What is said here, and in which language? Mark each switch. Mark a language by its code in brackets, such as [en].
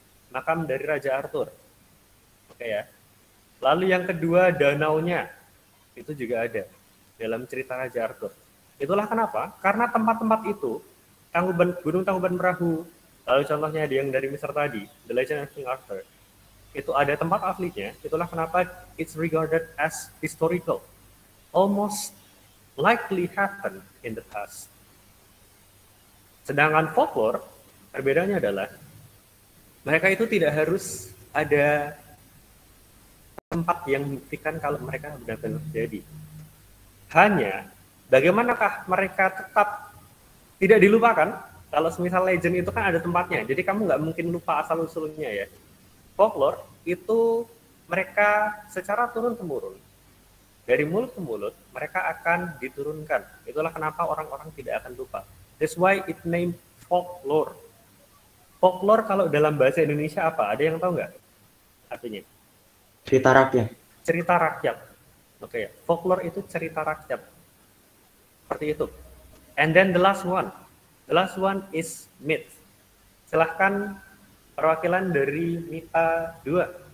[id] Makam dari Raja Arthur. Oke ya. Lalu yang kedua, danaunya. Itu juga ada dalam cerita Raja Arthur. Itulah kenapa, karena tempat-tempat itu, Gunung Tangkuban Perahu, lalu contohnya yang dari Mister tadi, The Legend of King Arthur, itu ada tempat aslinya. Itulah kenapa [en] it's regarded as historical. Almost likely happened in the past. [id] Sedangkan folklore, perbedaannya adalah mereka itu tidak harus ada tempat yang membuktikan kalau mereka benar-benar terjadi. Hanya bagaimanakah mereka tetap tidak dilupakan? Kalau semisal legend itu kan ada tempatnya, jadi kamu nggak mungkin lupa asal-usulnya ya. Folklore itu mereka secara turun-temurun, dari mulut ke mulut, mereka akan diturunkan. Itulah kenapa orang-orang tidak akan lupa. [en] That's why it named folklore. [id] Folklore kalau dalam bahasa Indonesia apa? Ada yang tahu nggak artinya? Cerita rakyat. Cerita rakyat. Oke, folklore itu cerita rakyat. Seperti itu. [en] And then the last one. The last one is myth. [id] Silahkan perwakilan dari MIPA 2.